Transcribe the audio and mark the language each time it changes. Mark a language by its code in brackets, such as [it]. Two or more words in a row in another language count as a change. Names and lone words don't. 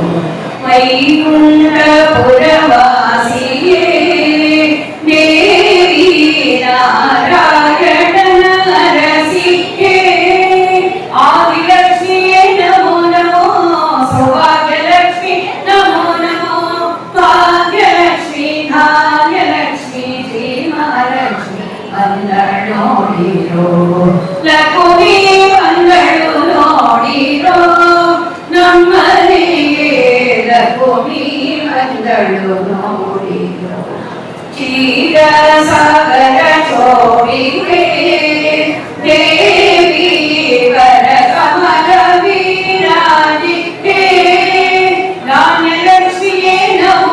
[te] వైకుంఠపురవాసియే దేవి నారాయణ నరసియే ఆదిలక్ష్మియే నమో నమో సౌభాగ్యలక్ష్మి నమో నమో భాగ్యలక్ష్మి ధాన్యలక్ష్మి శ్రీ మహాలక్ష్మి [kn] వందనోడిರೋ ಲಕ್ಷ್ಮೀ ವಂದಳು ನೋಡಿರೋ ನಮ್ಮನೆಗೆ ಲಕ್ಷ್ಮೀ ವಂದಳು ನೋಡಿರೋ ಕ್ಷೀರ ಸಾಗರ ಚೋಡಿಗೆ ದೇವಿ ವರ ಕಮಲ ವಿರಾಜಿಗೆ ಧಾನ್ಯಲಕ್ಷ್ಮಿಯೇ ನಮೋ